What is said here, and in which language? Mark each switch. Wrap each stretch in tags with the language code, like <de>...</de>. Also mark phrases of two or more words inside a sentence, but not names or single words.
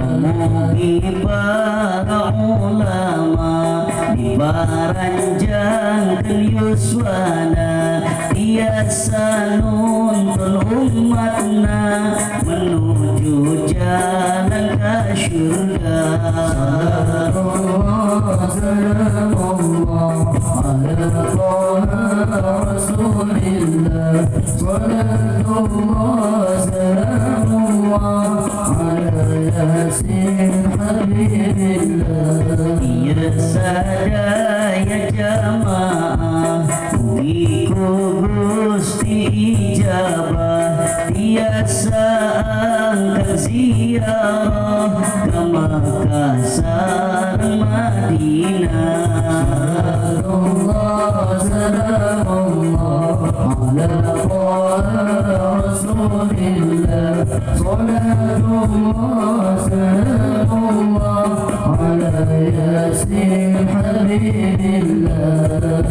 <su>Mugi para ulama dibaranjangkeun yuswana, tiasa nuntun umatna menuju jalan ka syurga.</su> <ar>صلاة الله سلام الله على طه رسول الله. صلاة الله سلام الله على يس حبيب الله. يا سادة يا جماعة,</ar> <su>mugi-ku Gusti ijabah, tiasa angkat ziarah ke Makkah sareng Madinah.</su> <ar>صلاة الله سلام الله على طه رسول الله. صلاة الله سلام الله على يس حبيب الله.</ar>